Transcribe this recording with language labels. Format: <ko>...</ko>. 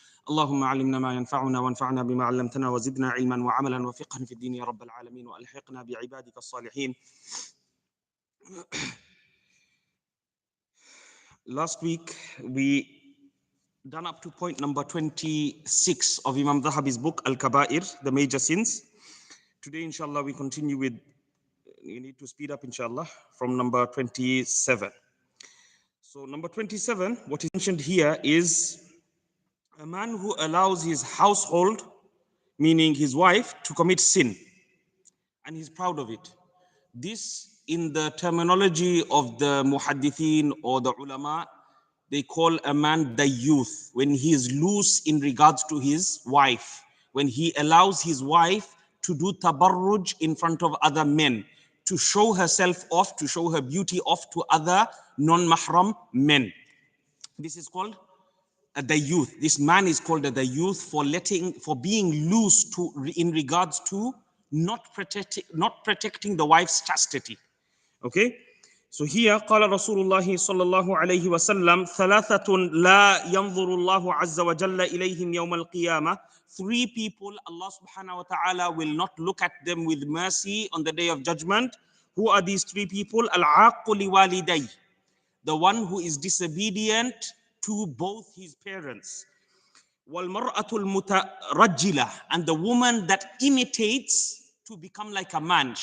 <ar>اللهم علمنا ما ينفعنا وانفعنا بما علمتنا وزدنا علما وعملا وفقها في الدين يا رب العالمين وألحقنا بعبادك الصالحين.</ar> <en>Last week we done up to point number 26 of Imam Dhahabi's book Al-Kaba'ir, the major sins. Today inshallah we continue with, you need to speed up inshallah, from number 27. So number 27, what is mentioned here is a man who allows his household, meaning his wife, to commit sin, and he's proud of it. This, in the terminology of the muhaddithin or the ulama, they call a man the youth, when he is loose in regards to his wife, when he allows his wife to do tabarruj in front of other men, to show herself off, to show her beauty off to other non-mahram men. This is called the youth. This man is called the youth for being loose in regards to not protecting the wife's chastity. Okay? So here,</en> <ar>قال رسول الله صلى الله عليه وسلم ثلاثة لا ينظر الله عز وجل إليهم يوم القيامة.</ar> <en>3 people, Allah subhanahu wa ta'ala will not look at them with mercy on the day of judgment. Who are these 3 people?</en> <ar>العاق لوالديه,</ar> <en>the one who is disobedient to both his parents.</en> <ar>وَالْمَرْأَةُ الْمُتَرَجِّلَةِ,</ar> <en>and the woman that imitates to become like a man.</en>